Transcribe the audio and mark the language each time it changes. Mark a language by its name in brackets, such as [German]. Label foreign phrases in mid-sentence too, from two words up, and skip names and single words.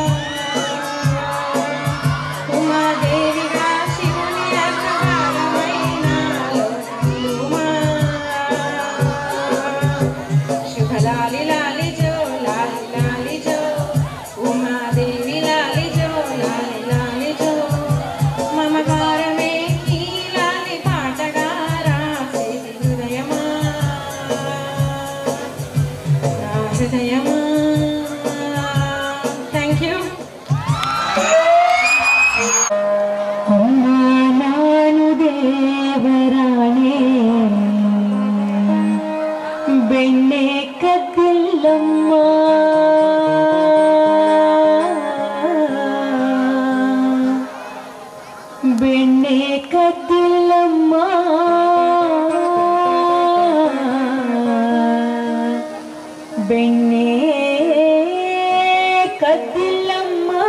[Telugu] ఉమాదేవిగా శివుని అర్ధభాగమైన లోకమా శుభలాలి లాలి జో లాలి లాలి జో ఉమాదేవి లాలి జో లాలి లాలి జో మమకారమే ఈలాలి పాటగా రాసే హృదయమా నా హృదయమా [English] thank you [Kannada] ನಾನು ದೇವರಾಣೆ ಬೆಣ್ಣೆ ಕದ್ದಿಲ್ಲಮ್ಮ ಬೆಣ್ಣೆ ಕದ್ದಿಲ್ಲಮ್ಮ ಬೆಣ್ಣೆ ಕದ್ದಿಲ್ಲಮ್ಮ